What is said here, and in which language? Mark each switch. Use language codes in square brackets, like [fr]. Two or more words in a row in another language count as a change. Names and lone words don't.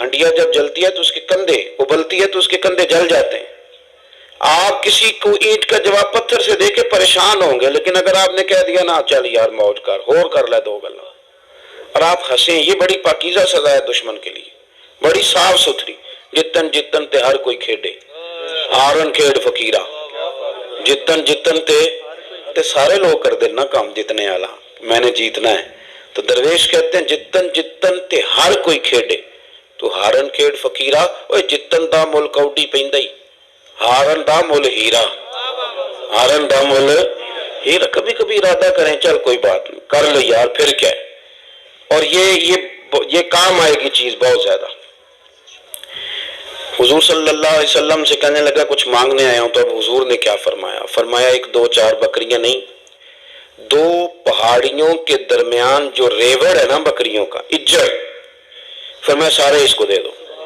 [ur] ہنڈیا جب جلتی ہے تو اس کے کندھے، ابلتی ہے تو اس کے کندھے جل جاتے ہیں. آپ کسی کو اینٹ کا جواب پتھر سے دے کے پریشان ہوں گے، لیکن اگر آپ نے کہہ دیا نا چل یار موج کر، [pa] ہور کر لے دو گلا، [ur] اور آپ ہنسیں، یہ بڑی پاکیزہ سزا ہے دشمن کے لیے، بڑی صاف ستھری. [pa] جتن جتن تے ہر کوئی کھیڈے، ہارن کھیڈ فقیرہ، جتن جتن تے سارے لوگ کر دینا کام جتنے والا، [ur] میں نے جیتنا ہے. تو درویش کہتے ہیں [pa] جتن جتن تے ہر کوئی کھیڈے [ur] تو [pa] ہارن کھیڈ فقیرہ. اوے جتن دا مل کوڈی پیندائی، ہارن دا مل ہیرا، ہارن دا مل ہیرا. [ur] کبھی کبھی ارادہ کریں چل کوئی بات نہیں کر لو یار، پھر کیا ہے. اور یہ کام آئے گی چیز بہت زیادہ. حضور صلی اللہ علیہ وسلم سے کہنے لگا کچھ مانگنے آیا ہوں. تو اب حضور نے کیا فرمایا؟ فرمایا ایک دو چار بکریاں نہیں، دو پہاڑیوں کے درمیان جو ریوڑ ہے نا بکریوں کا، اجڑ، فرمایا سارے اس کو دے دو.